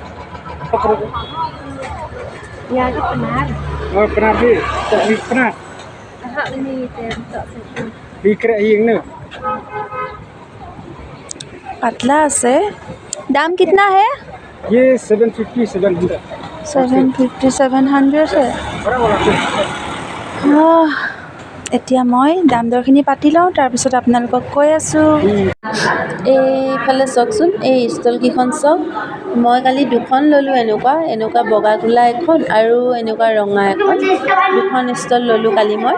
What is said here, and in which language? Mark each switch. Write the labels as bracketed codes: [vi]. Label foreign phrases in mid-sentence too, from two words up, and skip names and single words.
[hi] और पनार भी, पनार बिक्रे ये पतला से। दाम कितना है? ये 750 700 750 है। बड़ा वाला [as] এতিয়া মই দাম দৰখিনি পাতি লওঁ, তাৰপিছত আপোনালোকক কৈ আছোঁ। এইফালে চাওকচোন, এই ষ্টলকেইখন চাওক। মই কালি দুখন ল'লোঁ, এনেকুৱা বগা কোলা এখন আৰু এনেকুৱা ৰঙা এখন, দুখন ষ্টল ল'লোঁ কালি মই।